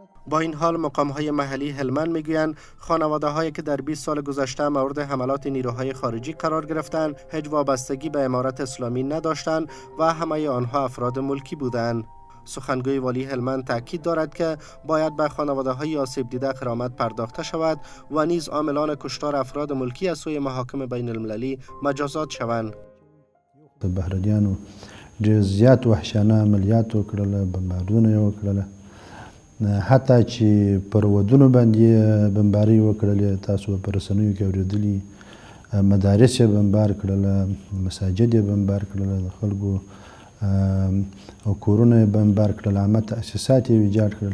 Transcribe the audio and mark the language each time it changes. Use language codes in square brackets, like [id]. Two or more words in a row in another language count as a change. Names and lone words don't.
[fa] با این حال مقام‌های محلی هلمند میگویند خانواده‌هایی که در 20 سال گذشته مورد حملات نیروهای خارجی قرار گرفتند هیچ وابستگی به امارت اسلامی نداشتند و همه آنها افراد ملکی بودند. سخنگوی والی هلمند تاکید دارد که باید به خانواده‌های آسیب دیده غرامت پرداخته شود و نیز عاملان کشتار افراد ملکی از سوی محاکم بین المللی مجازات شوند. [ps] بهرنیانو ډېر زیات وحشیانه عملیات وکړل، بمباردونه یې وکړله، حتی چې پر ودونو باندې بمبارۍ وکړلې. تاسو په رسنیو کې اورېدلي، مدارس یې بمبار کړله، مساجد یې بمبار کړله، د خلکو کورونه یې بمبار کړل، عامه تاسیسات یې ویجاړ کړل.